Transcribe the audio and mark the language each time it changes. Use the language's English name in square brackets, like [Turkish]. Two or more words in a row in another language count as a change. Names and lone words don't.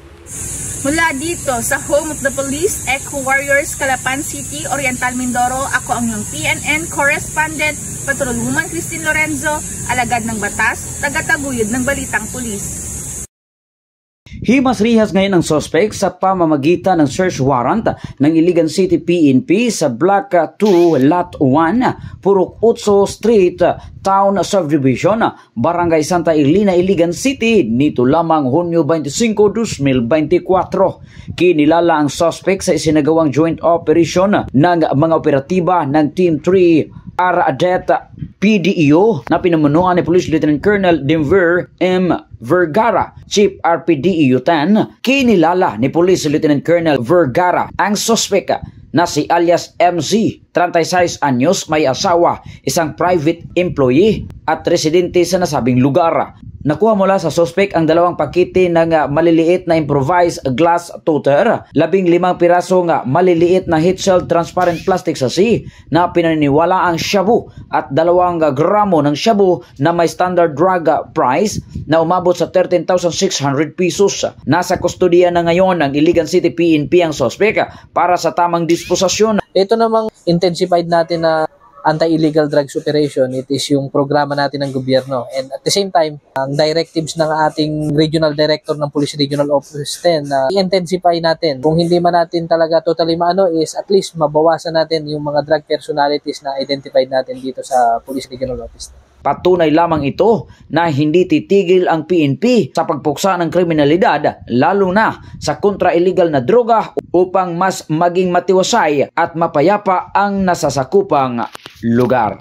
[Filipino] Mula dito sa Home of the Police, Echo Warriors, Calapan City, Oriental Mindoro, ako ang iyong PNN correspondent, Patrolwoman Christine Lorenzo, alagad ng batas, tagataguyod ng Balitang Pulis. Himas rihas ngayon ang suspect sa pamamagitan ng search warrant ng Iligan City PNP sa Block 2, Lot 1, Purok 8 Street, Town Subdivision, Barangay Santa Irlina, Iligan City, nito lamang Hunyo 25, 2024. Kinilala ang suspect sa isinagawang joint operation ng mga operatiba ng Team 3 Aradet PDEO na pinamunuan ni Police Lieutenant Colonel Denver M. Vergara, Chief RPDEO 10. Kinilala ni Police Lieutenant Colonel Vergara ang suspect na si alias MZ, 36 anyos, may asawa, isang private employee at residente sa nasabing lugar. Nakuha mula sa suspect ang 2 pakete ng maliliit na [English] improvised glass toter, [Filipino] 15 pirasong maliliit na [English] heat-sealed transparent plastic sachet [Filipino] na pinaniniwala ang shabu at 2 gramo ng shabu na may [English] standard drug price [Filipino] na umabot sa 13,600 pesos. Nasa kustodiya na ngayon ng Iligan City PNP ang suspect para sa tamang disposisyon. Ito namang intensified natin na [English] anti-illegal drugs operation. It is [Filipino] yung programa natin ng gobyerno. [English] And at the same time, [Filipino] ang directives ng ating regional director ng Police Regional Office 10 na i-intensify natin. Kung hindi man natin talaga totally maano is at least mabawasan natin yung mga [English] drug personalities [Filipino] na identified natin dito sa Police Regional Office 10. Patunay lamang ito na hindi titigil ang PNP sa pagpuksa ng kriminalidad, lalo na sa kontra-illegal na droga upang mas maging matiwasay at mapayapa ang nasasakupang lugar.